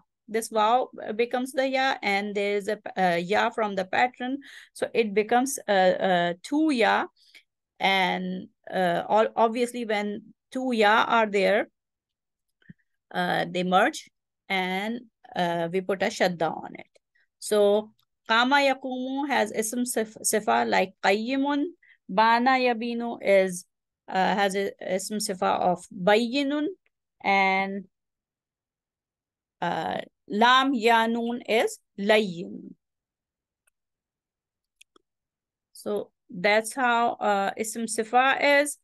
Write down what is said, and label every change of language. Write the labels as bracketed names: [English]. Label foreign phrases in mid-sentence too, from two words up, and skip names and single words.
[English] This waw becomes the ya, and there is a ya from the pattern, so it becomes two ya. And obviously when two ya are there, they merge, and we put a shadda on it. So [Arabic] قام يقوم [English] has [Arabic] اسم صفة [English] like qayyimun. [Arabic] بان يبين [English] is has a [Arabic] اسم صفة [English] of bayyinun, and [Arabic] لان يلين [English] is layyin. So that's how [Arabic] اسم صفة [English] is.